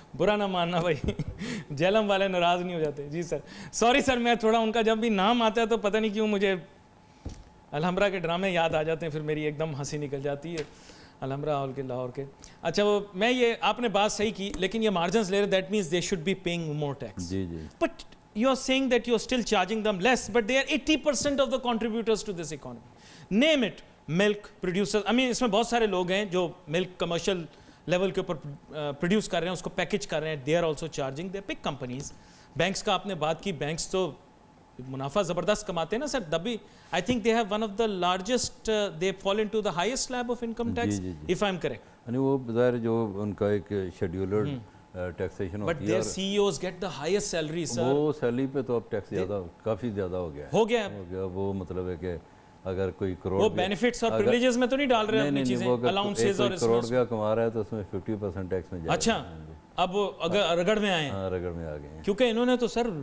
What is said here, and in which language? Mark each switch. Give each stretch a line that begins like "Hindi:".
Urdu: برا نہ ماننا بھائی, جیلم والے ناراض نہیں ہو جاتے. جی سر سوری سر, میں تھوڑا ان کا جب بھی نام آتا ہے تو پتہ نہیں کیوں مجھے الحمرا کے ڈرامے یاد آ جاتے ہیں, پھر میری ایک دم ہنسی نکل جاتی ہے. الحمرا ہال کے لاہور کے. اچھا وہ میں یہ آپ نے بات صحیح کی, لیکن یہ مارجنز لے رہے,
English: That means they should be paying more tax.
Urdu: جی جی.
English: But you are seeing that you are still charging them less, but they are 80% of the contributors to this economy. Name it, milk producer, I mean
Urdu: اس میں بہت سارے لوگ ہیں جو ملک commercial level کے اوپر produce کر رہے ہیں, اس کو پیکج کر رہے ہیں.
English: They are also charging, the big companies.
Urdu: Banks کا آپ نے بات کی, بینکس تو منافع زبردست کماتے ہیں نا سر.
English: Dubai I think they have one of the largest, they fall into the highest slab of income tax if I am correct.
Urdu: یعنی وہ بظاہر جو ان کا ایک شیڈیولرڈ ٹیکسیشن ہوتی ہے,
English: But their CEOs get the highest salary sir.
Urdu: وہ salary پہ تو اب ٹیکس زیادہ, کافی زیادہ ہو گیا. وہ مطلب ہے کہ اگر کوئی کروڑ, وہ بینیفٹس اور پریویلیجز میں تو نہیں ڈال رہے اپنی چیزیں, الاؤنسز اور کروڑ روپیہ کما رہا ہے تو اس میں 50% ٹیکس میں جائے. اچھا اب رگڑ میں آئے ہیں. ہاں رگڑ میں آ گئے ہیں, کیونکہ انہوں نے تو سر